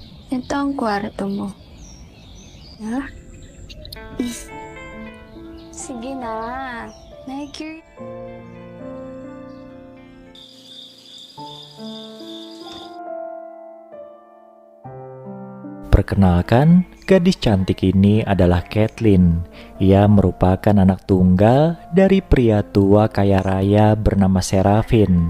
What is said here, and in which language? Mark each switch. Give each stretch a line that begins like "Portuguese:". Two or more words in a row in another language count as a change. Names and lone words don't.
Filipino: Ito ang kwarto mo. Ha? Sige na. Nag-curious.
Indonesian: Perkenalkan, gadis cantik ini adalah Caitlyn. Ia merupakan anak tunggal dari pria tua kaya raya bernama Serafin.